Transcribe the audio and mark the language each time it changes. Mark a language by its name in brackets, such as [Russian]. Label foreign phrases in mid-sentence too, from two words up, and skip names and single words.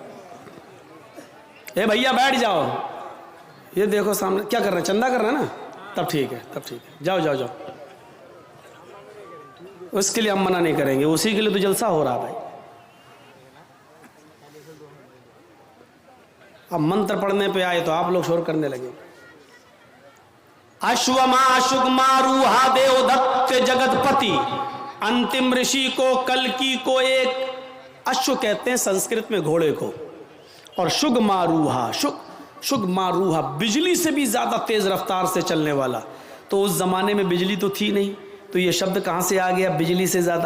[Urdu] اے بھیا بیٹھ جاؤ، یہ دیکھو سامنے کیا کر رہے ہیں، چندہ کر رہے ہیں نا، تب ٹھیک ہے، تب ٹھیک ہے، جاؤ جاؤ جاؤ، اس کے لیے ہم منع نہیں کریں گے، اسی کے لیے تو جلسہ ہو رہا بھائی۔ اب منتر پڑھنے پہ آئے تو آپ لوگ شور کرنے لگے۔ [Sanskrit] अश्वमा शुगमारुह्य देव दत्त जगत पती, [Urdu] انتم رشی کو کلکی کو، ایک اشو کہتے ہیں سنسکرت میں گھوڑے کو، اور شگماروہا، شگماروہا بجلی سے بھی زیادہ تیز رفتار سے چلنے والا۔ تو اس زمانے میں بجلی تو تھی نہیں، تو یہ شبد کہاں سے آ گیا بجلی سے زیادہ؟